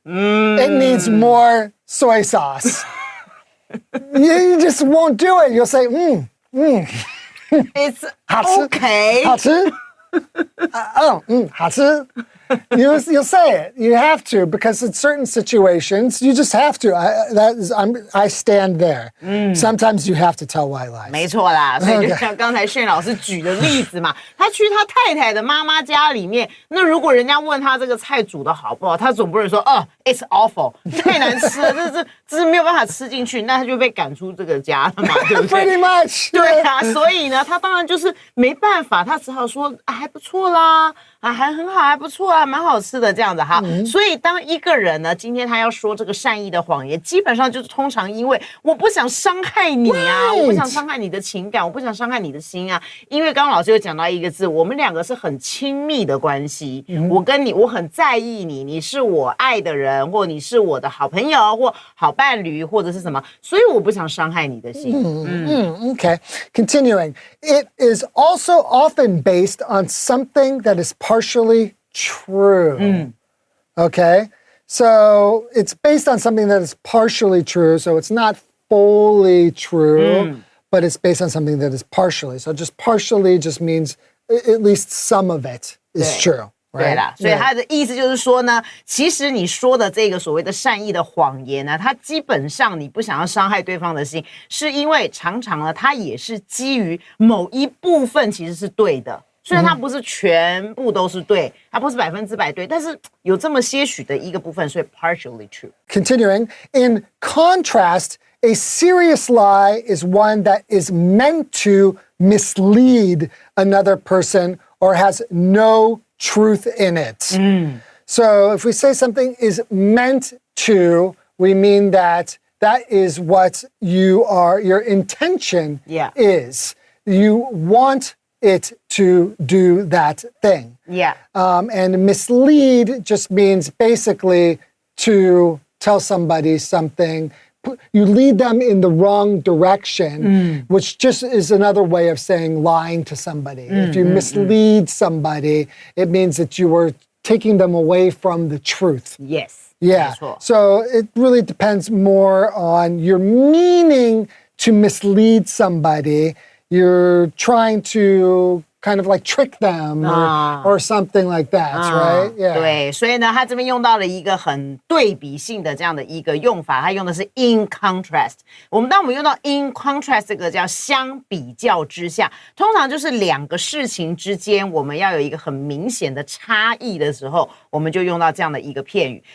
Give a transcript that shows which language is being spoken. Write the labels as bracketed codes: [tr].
[en] It needs more soy sauce. You just won't do it. You'll say, It's okay. [zh] 好吃?好吃? [en] You'll say it. You have to, because in certain situations, you just have to. I stand there. Sometimes you have to tell white lies. [zh] 没错啦，所以就像刚才Shane老师举的例子嘛，他去他太太的妈妈家里面，那如果人家问他这个菜煮的好不好，他总不能说 [en] it's awful， [zh] 太难吃了，这是没有办法吃进去，那他就被赶出这个家了嘛，对不对 Pretty much. 对啊，所以呢，他当然就是没办法，他只好说还不错啦，还很好，还不错啊，蛮好吃的这样子哈。所以当一个人呢，今天他要说这个善意的谎言，基本上就是通常因为我不想伤害你啊，我不想伤害你的情感，我不想伤害你的心啊。因为刚刚老师有讲到一个字，我们两个是很亲密的关系，我跟你，我很在意你，你是我爱的人，或你是我的好朋友，或好伴侣，或者是什么，所以我不想伤害你的心。 [en] Okay. Continuing. It is also often based on something that is partially true. Okay? So it's based on something that is partially true. So it's not fully true, but it's based on something that is partially. So just partially just means at least some of it is true. [zh] 对啦，所以他的意思就是说呢，其实你说的这个所谓的善意的谎言呢，它基本上你不想要伤害对方的心，是因为常常呢，它也是基于某一部分其实是对的，虽然它不是全部都是对，它不是100%对，但是有这么些许的一个部分，所以 [en] partially true. Continuing, in contrast, a serious lie is one that is meant to mislead another person or has no truth in it. So if we say something is meant to, we mean that is what your intention is. You want it to do that thing. Yeah. And mislead just means basically to tell somebody something. You lead them in the wrong direction, which just is another way of saying lying to somebody. If you mislead somebody, it means that you were taking them away from the truth. Yes. Yeah. So it really depends more on your meaning to mislead somebody. You're trying to kind of like trick them or something like that, right? Yeah. [zh] 对，所以呢，他这边用到了一个很对比性的这样的一个用法，他用的是 [en] in contrast。 [zh] 当我们用到 [en] in contrast [zh] 这个叫相比较之下，通常就是两个事情之间我们要有一个很明显的差异的时候，我们就用到这样的一个片语。